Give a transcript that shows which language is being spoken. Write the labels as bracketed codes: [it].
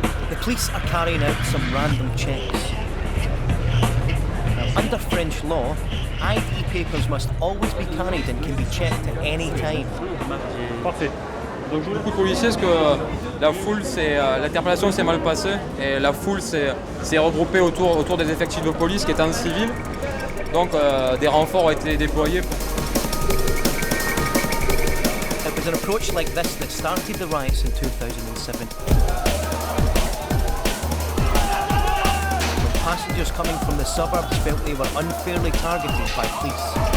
[en] The police are carrying out some random checks. Now, under French law, ID papers must always be carried and can be checked at any time. [fr] Parfait. Donc beaucoup de policiers parce que la foule, l'interpellation s'est mal passée et la foule s'est regroupée autour des effectifs de police qui étaient en civil. Donc des renforts ont été déployés. [en] It was an approach like this that started the riots in 2007. When passengers coming from the suburbs felt they were unfairly targeted by police.